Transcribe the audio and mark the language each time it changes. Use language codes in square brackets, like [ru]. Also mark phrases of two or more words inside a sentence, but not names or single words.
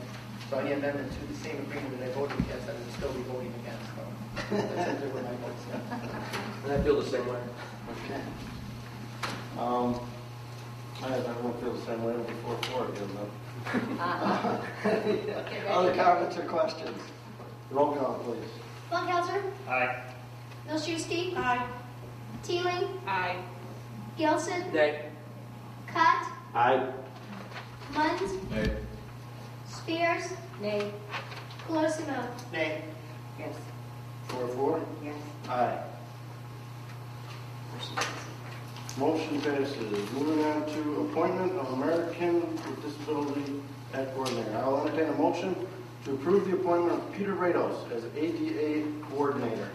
[en] So any amendment to the same agreement that I voted against, I would still be voting against. So that's simply what my vote is. And I feel the same way. I won't feel the same way before again, though. Other comments or questions? Roll call, please. Funkhauser. Aye. Milszewski. Aye. Teeling. Aye. Gilson. Nay. Cott. Aye. Munns. Nay. Spears. Nay. Colosimo. Nay. Yes. 4-4? Yes. Aye. Motion passes. Moving on to appointment of American with Disability Act Coordinator. I'll entertain a motion to approve the appointment of Peter Rados as ADA Coordinator.